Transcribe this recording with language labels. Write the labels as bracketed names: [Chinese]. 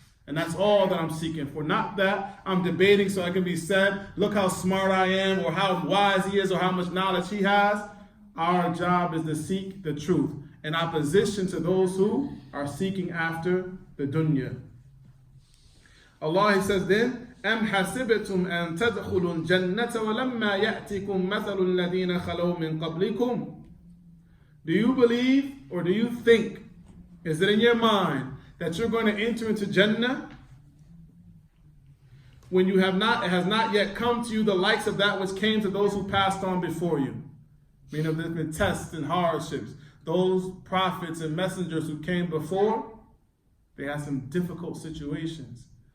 [English] And that's all that I'm seeking for. Not that I'm debating so I can be said, look how smart I am, or how wise he is, or how much knowledge he has. Our job is to seek the truth in opposition to those who are seeking after the dunya. Allah, he says then, [Arabic] أَمْ حَسِبْتُمْ أَن تَدْخُلُوا الْجَنَّةَ وَلَمَّا يَأْتِكُمْ مَثَلُ الَّذِينَ خَلَوْا مِن قَبْلِكُمْ. [English] Do you believe, or do you think, is it in your mind, that you're going to enter into Jannah when it has not yet come to you the likes of that which came to those who passed on before you? Meaning of the tests and hardships. Those prophets and messengers who came before, they had some difficult situations.